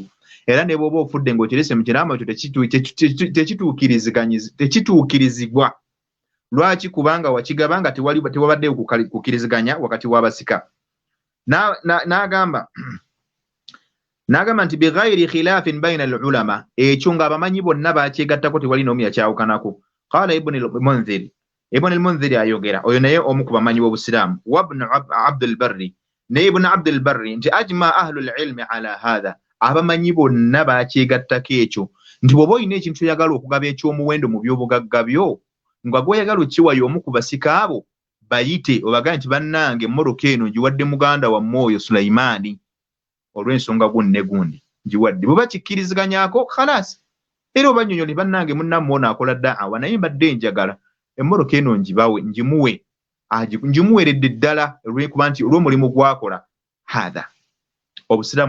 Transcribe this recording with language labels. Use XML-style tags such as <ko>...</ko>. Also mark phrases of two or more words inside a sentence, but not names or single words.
<lg>Era ne bw'oba ofudde ng'okirese mu kiraamo tekituukirizibwa. Lwaki? Kubanga wakigaba nga tewabaddeyo kukkiriziganya wakati w'abasika. N'agamba nti</lg> <ar>بغير خلاف بين العلماء</ar> <lg>ekyo ng'abamanyi bonna bakyegattako tewali n'omu yakyawukanako. Qaala Ibn al-Munzir ibn al-Munziri ayogera oyo naye omu ku bamanyi b'Obusiraamu wa ibn Abdul Barri ne ibn Abdul Barri nti</lg> <ar>أجمع أهل العلم على هذا</ar> <lg>abamanyi bonna bakyegattako ekyo nti bw'oba olina ekintu oyagala okugaba eky'omuwendo mu by'obugagga byo nga gw'oyagala okiwayo omu ku basika abo bayite obaga nti bannange emmoroka eno ngiwadde muganda wammwe oyo Sulaimaani olw'ensonga gundi ne gundi ngiwadde bwe bakikkiriziganyako khalas era obanyonyole bannange munnammwe ono akola da'awa naye mbadde njagala emmoroka eno ngibawe ngimuweredde ddala olw'ekuba nti olw'omulimu gwakola hadha Obusiraamu</lg>